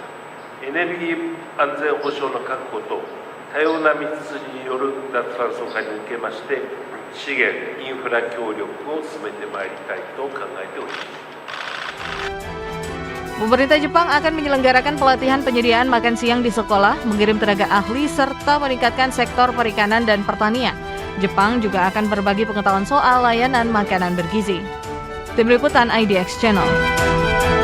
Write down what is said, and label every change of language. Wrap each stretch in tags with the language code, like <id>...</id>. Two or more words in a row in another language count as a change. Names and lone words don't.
<ja>エネルギー安全保障の確保と多様な道筋による脱炭素化に向けまして資源インフラ協力を進めてまいりたいと考えております。</ja> <id>Pemerintah Jepang akan menyelenggarakan pelatihan penyediaan makan siang di sekolah, mengirim tenaga ahli, serta meningkatkan sektor perikanan dan pertanian. Jepang juga akan berbagi pengetahuan soal layanan makanan bergizi. Tim Liputan IDX Channel.</id>